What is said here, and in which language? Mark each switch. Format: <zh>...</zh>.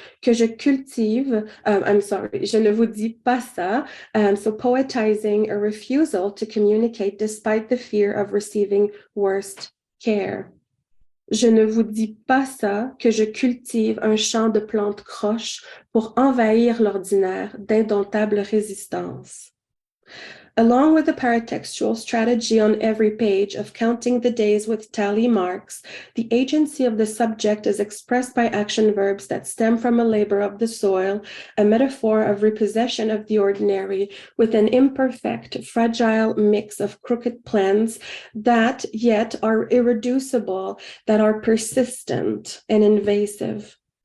<fr>Que je cultive, je ne vous dis pas ça.</fr> <en>So poetizing a refusal to communicate despite the fear of receiving worst care.</en> <fr>Je ne vous dis pas ça que je cultive un champ de plantes croches pour envahir l'ordinaire d'indomptables résistances.</fr> <en>Along with the paratextual strategy on every page of counting the days with tally marks, the agency of the subject is expressed by action verbs that stem from a labor of the soil, a metaphor of repossession of the ordinary with an imperfect, fragile mix of crooked plans that yet are irreducible, that are persistent and invasive.</en>